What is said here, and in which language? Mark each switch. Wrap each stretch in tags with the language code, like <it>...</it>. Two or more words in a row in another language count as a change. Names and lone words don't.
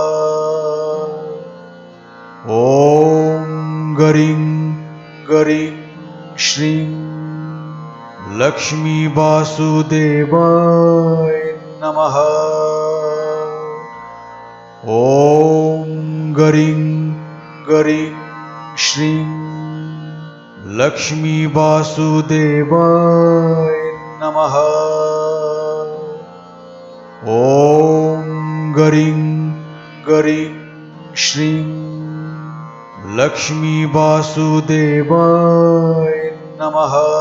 <sa>ॐ गरीं गरीं श्रीं लक्ष्मी वासुदेवाय नमः। ॐ गरीं ગરીં શ્રીં લક્ષ્મી વાસુદેવાય નમઃ. ઓમ ગરીં ગરીં શ્રીં લક્ષ્મી વાસુદેવાય નમઃ.</sa>